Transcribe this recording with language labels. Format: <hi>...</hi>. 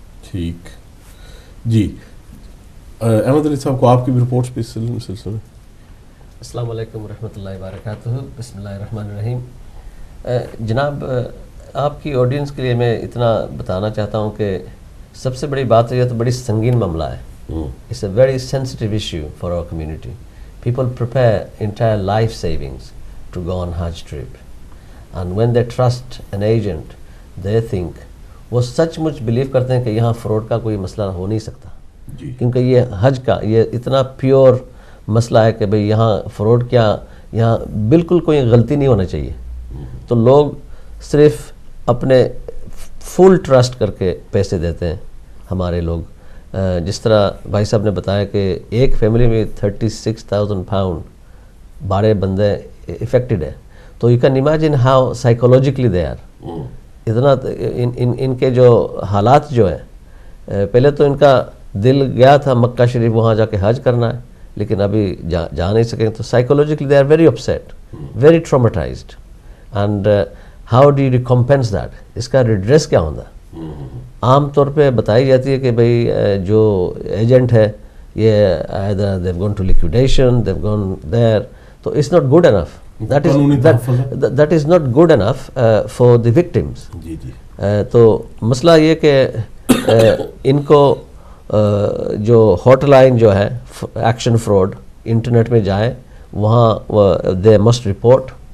<ur>ٹھیک، جی۔ احمد علی صاحب کو آپ کی بھی رپورٹس پہ اس سلسلے میں۔ السلام علیکم ورحمۃ اللہ وبرکاتہ، بسم اللہ الرحمن الرحیم۔ جناب، آپ کی آڈینس کے لیے میں اتنا بتانا چاہتا ہوں کہ سب سے بڑی بات یہ تو بڑی سنگین معاملہ ہے۔</ur> <en>It's a very sensitive issue for our community. People prepare entire life savings to go on Hajj trip, and when they trust an agent, they think</en> <ur>وہ سچ مچ بلیو کرتے ہیں کہ یہاں فراڈ کا کوئی مسئلہ ہو نہیں سکتا، جی کیونکہ یہ حج کا یہ اتنا پیور مسئلہ ہے کہ بھئی یہاں فراڈ کیا، یہاں بالکل کوئی غلطی نہیں ہونا چاہیے. تو لوگ صرف اپنے فل ٹرسٹ کر کے پیسے دیتے ہیں ہمارے لوگ. جس طرح بھائی صاحب نے بتایا کہ ایک فیملی میں 36,000 پاؤنڈ 12 بندے افیکٹڈ ہے، تو</ur> <en>You can imagine how psychologically they are.</en> <ur>اتنا ان کے جو حالات جو ہیں، پہلے تو ان کا دل گیا تھا مکہ شریف وہاں جا کے حج کرنا ہے، لیکن ابھی جا نہیں سکیں، تو</ur> <en>Psychologically they are very upset, very traumatized. And how do you recompense that?</en> <ur>اس کا ریڈریس کیا ہوتا ہے؟ عام طور پہ بتائی جاتی ہے کہ بھئی جو ایجنٹ ہے یہ</ur> <en>either they've gone to liquidation, they've gone there,</en> <ur>تو</ur> <en>it's not good enough. That is not good enough for the victims.</en> <ur>جی جی. تو مسئلہ یہ کہ ان کو جو ہاٹ لائن جو ہے ایکشن فراڈ انٹرنیٹ میں جائے، وہاں</ur> <en>They must report.</en>